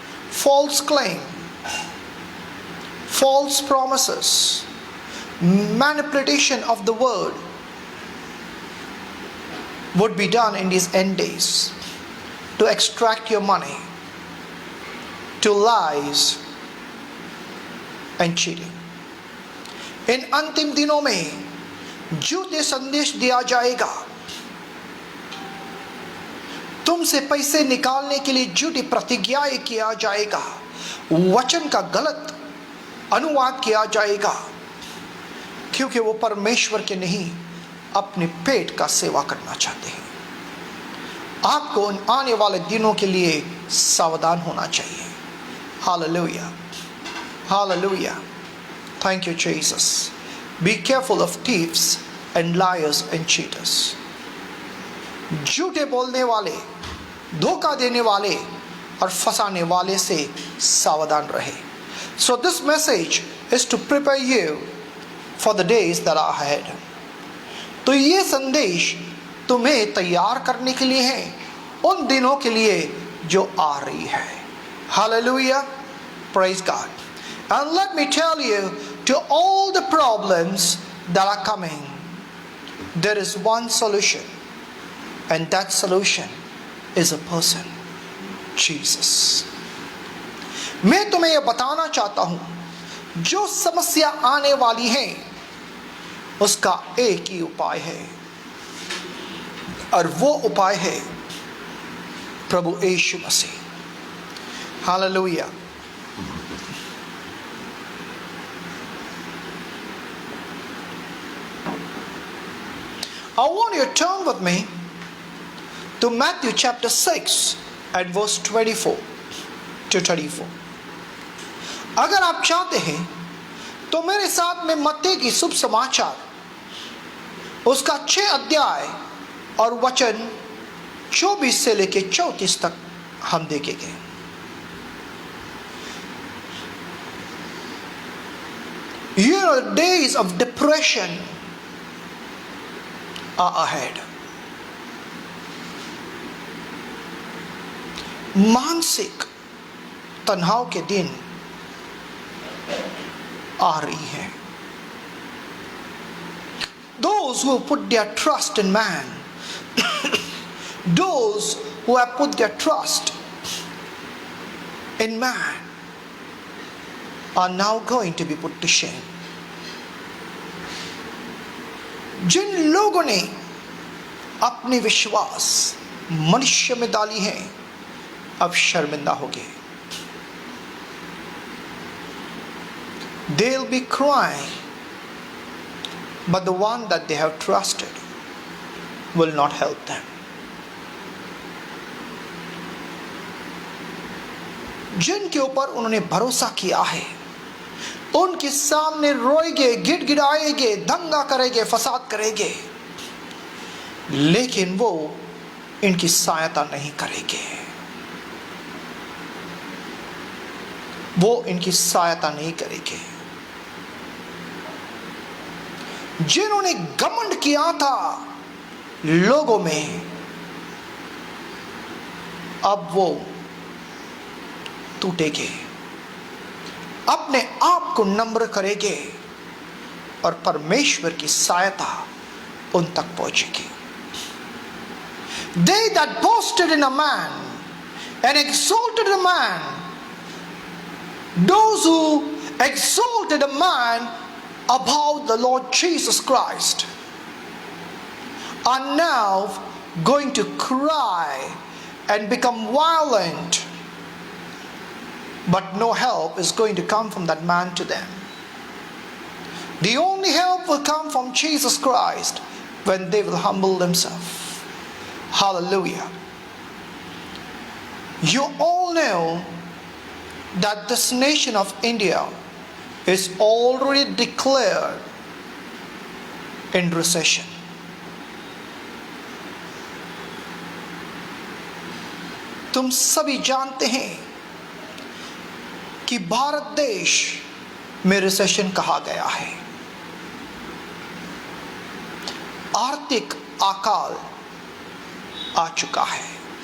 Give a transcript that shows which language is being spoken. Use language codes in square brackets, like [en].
[en] False claim, false promises, manipulation of the word would be done in these end days to extract your money, to lies and cheating. [hi] इन अंतिम दिनों में झूठे संदेश दिया जाएगा, तुमसे पैसे निकालने के लिए झूठी प्रतिज्ञाएं किया जाएगा, वचन का गलत अनुवाद किया जाएगा, क्योंकि वो परमेश्वर के नहीं अपने पेट का सेवा करना चाहते हैं। आपको उन आने वाले दिनों के लिए सावधान होना चाहिए। [en] Hallelujah, hallelujah. Thank you Jesus. Be careful of thieves and liars and cheaters. [hi] झूठे बोलने वाले, धोखा देने वाले और फंसाने वाले से सावधान रहे। [en] So this message is to prepare you for the days that are ahead. [hi] तो ये संदेश तुम्हें तैयार करने के लिए है उन दिनों के लिए जो आ रही है। [en] Hallelujah, praise God. And let me tell you, to all the problems that are coming, there is one solution, and that solution is a person, Jesus. [hi] मैं तुम्हें यह बताना चाहता हूं, जो समस्या आने वाली है उसका एक ही उपाय है, और वो उपाय है प्रभु यीशु मसीह। Hallelujah. [en] I want you to turn with me to Matthew chapter 6 at verse 24 to 34. [hi] अगर आप चाहते हैं तो मेरे साथ में मत्ती की शुभ समाचार उसका 6 अध्याय और वचन 24 से लेके 34 तक हम देखेंगे। [en] You know, the days of depression are ahead. [hi] मानसिक तनाव के दिन आ रही है। [en] Those who put their trust in man, those who have put their trust in man are now going to be put to shame. [hi] जिन लोगों ने अपने विश्वास मनुष्य में डाली है अब शर्मिंदा हो गए। [en] They'll be crying, but the one that they have trusted will not help them. [hi] जिनके ऊपर उन्होंने भरोसा किया है उनके सामने रोएंगे, गिड़गिड़ाएंगे, दंगा करेंगे, फसाद करेंगे, लेकिन वो इनकी सहायता नहीं करेंगे। वो इनकी सहायता नहीं करेंगे। जिन्होंने घमंड किया था लोगों में, अब वो टूटेंगे। अपने आप को नम्र करेंगे और परमेश्वर की सहायता उन तक पहुंचेगी। [en] They that boasted in a man and exalted a man, those who exalted a man above the Lord Jesus Christ, are now going to cry and become violent, but no help is going to come from that man to them. The only help will come from Jesus Christ when they will humble themselves. Hallelujah. You all know that this nation of India is already declared in recession. [hi] तुम सभी जानते हैं कि भारत देश में recession कहा गया है। आर्थिक अकाल आ चुका है।